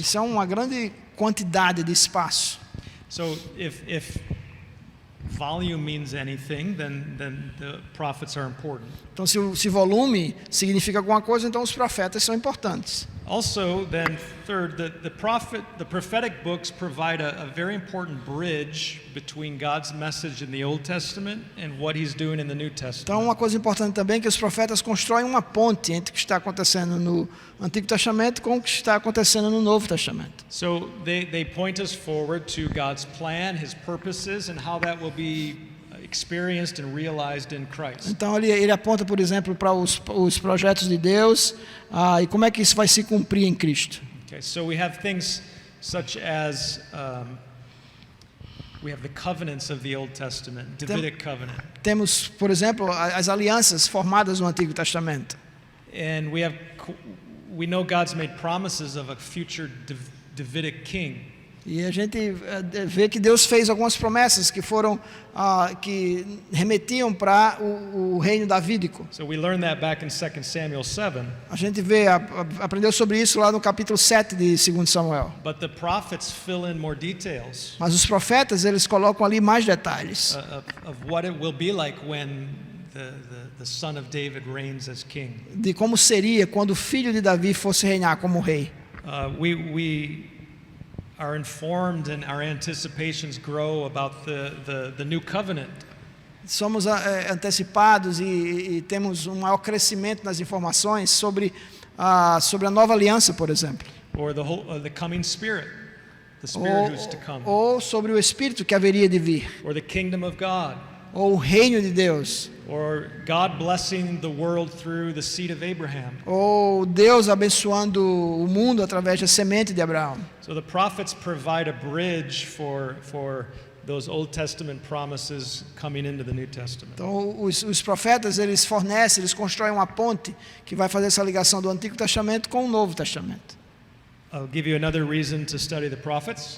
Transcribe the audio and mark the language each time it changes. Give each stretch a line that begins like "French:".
Portuguese: Isso é uma grande quantidade de espaço.
English: So if volume means anything, then the prophets are important.
Portuguese: Então, se volume significa alguma coisa, então os profetas são importantes.
English: Also, then third, the prophetic books provide a very important bridge between God's message in the Old Testament and what He's doing in the New Testament.
Portuguese: Então, uma coisa importante também é que os profetas constroem uma ponte entre o que está acontecendo no Antigo Testamento com o que está acontecendo no Novo Testamento.
English: So they point us forward to God's plan, His purposes, and how that will be experienced and realized in Christ.
Portuguese: Então ele aponta, por exemplo, para os projetos de Deus e como é que isso vai se cumprir em Cristo.
English: Okay, so we have things such as we have the covenants of the Old Testament, Davidic covenant.
Portuguese: Temos, por exemplo, as alianças formadas no Antigo Testamento.
English: And we know God's made promises of a future Davidic king.
Portuguese: E a gente vê que Deus fez algumas promessas que foram que remetiam para o reino davídico.
English: So we learned that back in 2 Samuel 7.
Portuguese: A gente aprendeu sobre isso lá no capítulo 7 de 2 Samuel.
English: But the prophets fill in more details.
Portuguese: Mas os profetas, eles colocam ali mais detalhes
English: Of what it will be like when the son of David reigns as king.
Portuguese: de como seria quando o filho de Davi fosse reinar como rei.
English: We are informed and our anticipations grow about the new covenant.
Portuguese: Somos antecipados e temos um maior crescimento nas informações sobre a nova aliança, por exemplo.
English: Or the coming Spirit, the Spirit who's to come.
Portuguese: Ou sobre o Espírito que haveria de vir.
English: Or the kingdom of God.
Portuguese: Ou o reino de Deus.
English: Or God blessing the world through the seed of Abraham.
Portuguese: Ou Deus abençoando o mundo através da semente de Abraão.
English: So the prophets provide a bridge for those Old Testament promises coming into the New Testament.
Portuguese: Então os profetas, eles constroem uma ponte que vai fazer essa ligação do Antigo Testamento com o Novo Testamento.
English: I'll give you another reason to study the prophets.